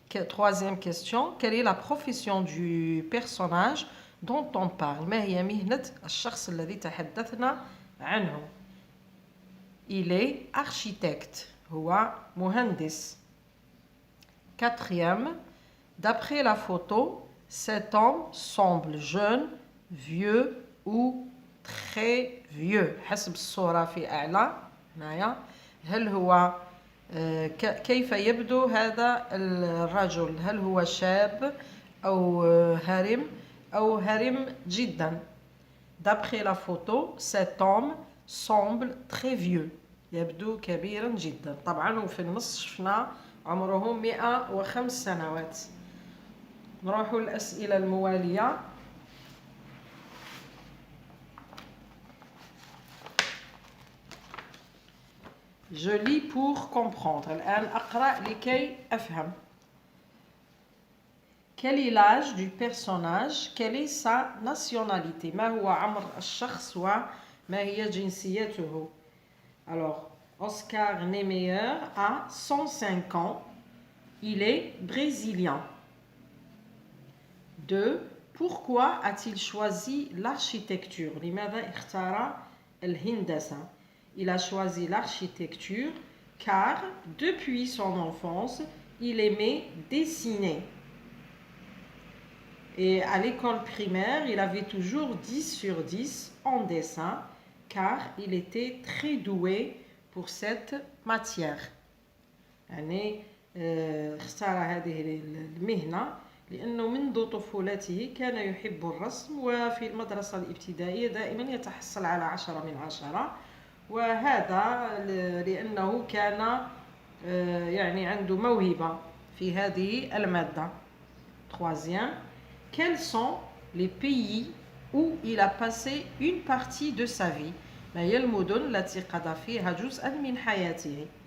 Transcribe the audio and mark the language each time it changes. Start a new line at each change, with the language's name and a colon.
French: Troisième question, quelle est la profession du personnage dont on parle؟
Arabic: ما هي مهنة الشخص الذي تحدثنا عنه؟
French: Il est architecte.
Arabic: هو مهندس.
French: Quatrième, d'après la photo, cet homme semble jeune, vieux ou très vieux.
Arabic: حسب الصورة في أعلى هنايا. هل هو كيف يبدو هذا الرجل؟ هل هو شاب أو هرم أو هرم جدا؟
French: D'après la photo, cet homme semble très vieux.
Arabic: يبدو كبيرا جدا. طبعا وفي النص شفنا عمره 105 سنوات. نروح الأسئلة الموالية.
French: Je lis pour comprendre.
Arabic: الآن أقرأ لكي أفهم.
French: Quel est l'âge du personnage? Quelle est sa nationalité?
Arabic: ما هو عمر الشخص وما هي جنسيته?
French: Alors, Oscar Niemeyer a 105 ans. Il est brésilien. 2. Pourquoi a-t-il choisi l'architecture?
Arabic: لماذا اختار الهندسة?
French: Il a choisi l'architecture car depuis son enfance, il aimait dessiner. Et à l'école primaire, il avait toujours 10 sur 10 en dessin car il était très doué pour cette matière.
Arabic: يعني اختار هذه المهنة لأنه منذ طفولته كان يحب الرسم وفي المدرسة الابتدائية دائما يتحصل على 10 من 10 وهذا لأنه كان يعني عنده موهبة في هذه المادة.
French: Troisième, quels sont les pays où il a passé une partie de sa vie?
Arabic: ما هي المدن التي قضى فيها جزءا من حياته?